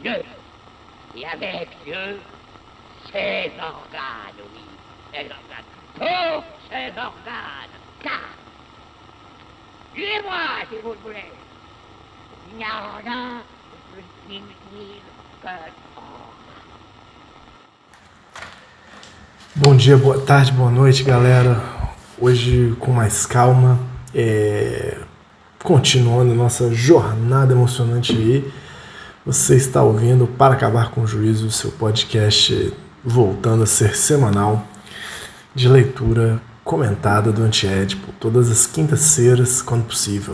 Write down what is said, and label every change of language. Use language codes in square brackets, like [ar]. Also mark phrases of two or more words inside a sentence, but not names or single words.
[fr] Dieu, et avec Dieu, ses organes, oui, ses organes, tous ses organes, car, tuez-moi si vous le voulez, il n'y a rien de plus inutile que [pt] Bom dia, boa tarde, boa noite, galera. Hoje com mais calma, continuando nossa jornada emocionante aí. Você está ouvindo Para Acabar com o Juízo, seu podcast voltando a ser semanal de leitura comentada do Antiédipo, todas as quintas-feiras, quando possível.